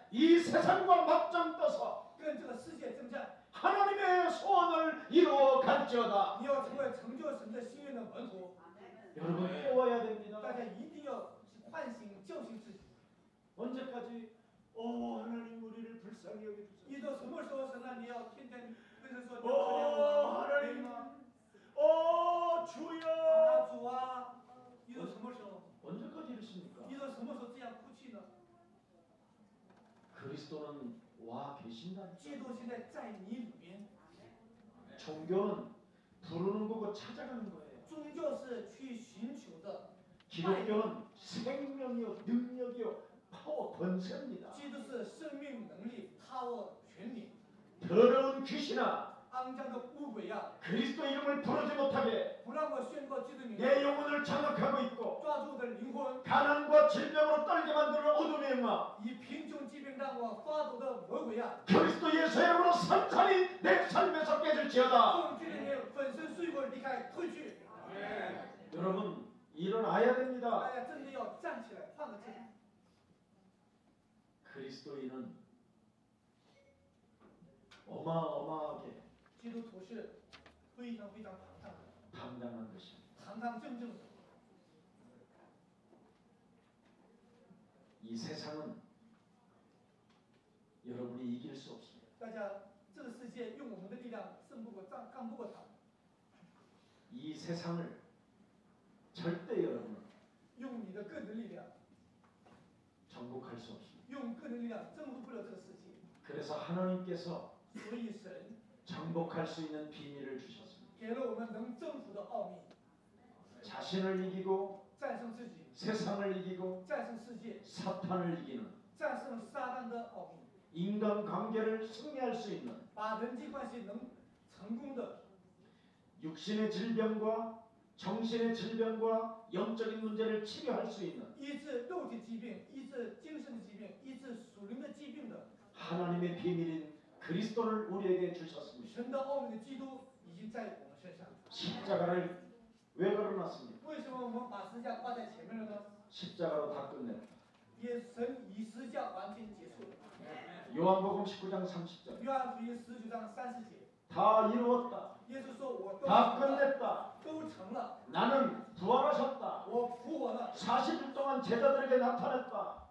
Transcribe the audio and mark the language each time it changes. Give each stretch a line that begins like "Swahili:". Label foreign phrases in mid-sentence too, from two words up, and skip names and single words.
Korean: 이 세상과 맞짱 떠서
Chinese: 跟这个世界征战。
Korean: 하나님의 소원을 이루어 갈지어다.
Chinese: 你要成为成就神的心愿的门徒。
Korean: 여러분 깨워야 됩니다.
Chinese: 大家一定要唤醒、叫醒自己。
Korean: 언제까지 하나님 우리를 불쌍히 여겨주소서.
Chinese: 一直什么时候，神啊，你要天天跟神说，你
Korean: 하나님
Chinese: 吗？
Korean: 주여
Chinese: 主啊，一直什么时候？
Korean: 언제까지 이러십니까?
Chinese: 一直什么时候这样哭泣呢？
Korean: 그리스도는 와 계신다.
Chinese: 基督现在在你里面。
Korean: 종교는 부르는 거고 찾아가는 거예요.
Chinese: 宗教是去寻求的，
Korean: 기독교는 생명이요 능력이요 파워 권세입니다.
Chinese: 基督是生命能力、power、权柄。
Korean: 더러운 귀신아
Chinese: 肮脏的污鬼呀，
Korean: 그리스도 이름을 부르지 못하게
Chinese: 不让我宣告基督名，
Korean: 내 영혼을 장악하고 있고
Chinese: 抓住我的灵魂，
Korean: 가난과 질병으로 떨게 만드는 어둠의 영아
Chinese: 以贫穷疾病让我发抖的魔鬼呀，
Korean: 그리스도 예수 이름으로 산산이 내 삶에서 깨질지어다.
Chinese: 从这里面粉身碎骨离开退去。
Korean: 여러분 일어나야 됩니다.
Chinese: 大家真的要站起来，换个姿势。
Korean: 그리스도인은 어마어마하게
Chinese: 基督徒是非常非常庞大的，
Korean: 당당한 것입니다.
Chinese: 堂堂正正的。
Korean: 이 세상은 여러분이 이길 수 없습니다.
Chinese: 大家，这个世界用我们的力量胜不过、干不过他，
Korean: 이 세상을 절대 여러분은
Chinese: 用你的个人力量，
Korean: 정복할 수 없습니다.
Chinese: 用个人力量征服不了这个世界。
Korean: 그래서 하나님께서
Chinese: 所以神
Korean: 정복할 수 있는 비밀을 주셨습니다.
Chinese: 给了我们能征服的奥秘，
Korean: 자신을 이기고
Chinese: 战胜自己，
Korean: 세상을 이기고
Chinese: 战胜世界，
Korean: 사탄을 이기는
Chinese: 战胜撒旦的奥秘，
Korean: 인간관계를 승리할 수 있는
Chinese: 把人际关系能成功的
Korean: 육신의 질병과 정신의 질병과 영적인 문제를 치료할 수 있는
Chinese: 医治肉体疾病、医治精神的疾病、医治属灵的疾病的
Korean: 하나님의 비밀인 그리스도를 우리에게 주셨습니다.
Chinese: 神的奥秘的基督已经在我们身上。
Korean: 십자가를 왜 걸어놨습니까?
Chinese: 为什么我们把十字架挂在前面了呢？
Korean: 십자가로 다 끝냈다.
Chinese: 也神以十字架完全结束了。
Korean: 요한복음 19장 30절
Chinese: 约翰福音19章30节，
Korean: 다 이루었다.
Chinese: 耶稣说：“我都
Korean: 다
Chinese: 成了，
Korean: 끝냈다.
Chinese: 都成了，
Korean: 나는 부활하셨다.
Chinese: 我复活了。
Korean: 40일 동안 제자들에게 나타났다.